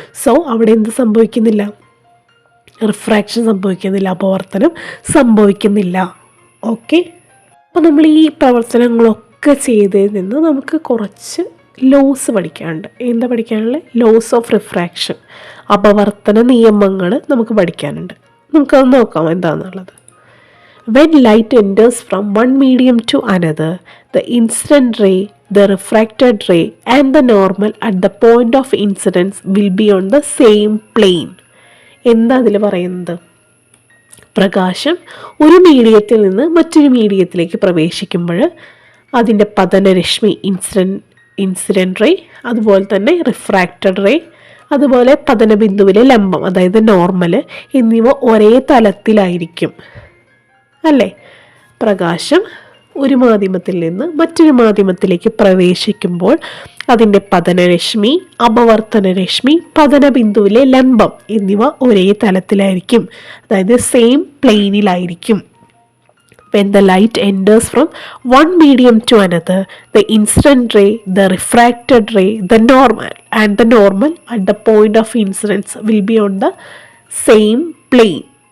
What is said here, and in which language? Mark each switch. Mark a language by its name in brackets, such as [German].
[Malayalam] So അവിടെ എന്ത് സംഭവിക്കുന്നില്ല? റിഫ്രാക്ഷൻ സംഭവിക്കുന്നില്ല, അപവർത്തനം സംഭവിക്കുന്നില്ല. ഓക്കെ, അപ്പോൾ നമ്മൾ ഈ പ്രവർത്തനങ്ങളൊക്കെ ചെയ്തതിൽ നിന്ന് നമുക്ക് കുറച്ച് ലോസ് പഠിക്കാനുണ്ട്. എന്താ പഠിക്കാനുള്ളത്? [English] laws of refraction, [Malayalam] അപവർത്തന നിയമങ്ങൾ നമുക്ക് പഠിക്കാനുണ്ട്. നമുക്കത് നോക്കാം എന്താണെന്നുള്ളത്. [English] When light enters from one medium to another, the incident ray, the refracted ray and the normal at the point of incidence will be on the same plane. [Malayalam] എന്താ അതിൽ പറയുന്നത്? പ്രകാശം ഒരു മീഡിയത്തിൽ നിന്ന് മറ്റൊരു മീഡിയത്തിലേക്ക് പ്രവേശിക്കുമ്പോൾ അതിൻ്റെ പതനരശ്മി ഇൻസിഡൻറ്റ് റേ, അതുപോലെ തന്നെ റിഫ്രാക്റ്റഡ് റേ, അതുപോലെ പതനബിന്ദുവിലെ ലംബം അതായത് നോർമൽ എന്നിവ ഒരേ തലത്തിലായിരിക്കും അല്ലേ? പ്രകാശം ഒരു മാധ്യമത്തിൽ നിന്ന് മറ്റൊരു മാധ്യമത്തിലേക്ക് പ്രവേശിക്കുമ്പോൾ അതിൻ്റെ പതനരശ്മി, അപവർത്തന രശ്മി, പതനബിന്ദുവിലെ ലംബം എന്നിവ ഒരേ തലത്തിലായിരിക്കും, അതായത് same പ്ലെയിനിലായിരിക്കും. [English] When the light enters from one medium to another, the incident ray, the refracted ray, the normal at the point of incidence will be on the same plane.